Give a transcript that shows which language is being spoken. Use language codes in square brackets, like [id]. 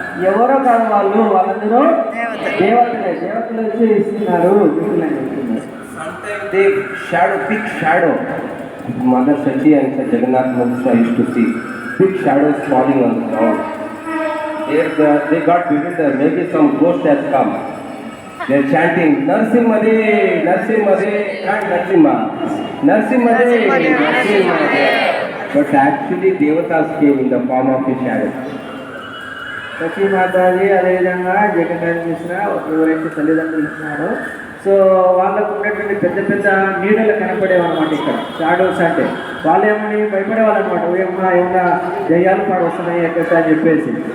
[te] ఎవరో కాదు వాళ్ళందరూ దేవతలు వచ్చి ఇస్తున్నారు గిఫ్టులు అని చెప్తున్నారు. [en] Sometimes they big shadow. Mother Sachi and Jagannath Mundra used to see big shadows falling on the ground. They got bewildered. Maybe some ghost has come. They are chanting Narsimhade, Narsimhade, and Narsimha, Narsimhade, Narsimhade. But actually Devatas came in the form of a shadow. [te] సచీ Mataji అదేవిధంగా జగన్నాథ్ మిశ్ర ఎవరైతే తల్లిదండ్రులు ఇస్తున్నారో so వాళ్ళకు ఉన్నటువంటి పెద్ద నీడలు కనపడేవన్నమాట. ఇక్కడ shadows అంటే వాళ్ళు ఏమని భయపడేవాళ్ళు అనమాట. ఏమన్నా దయ్యాలు పాడు వస్తున్నాయి ఎక్కడ అని చెప్పేసి.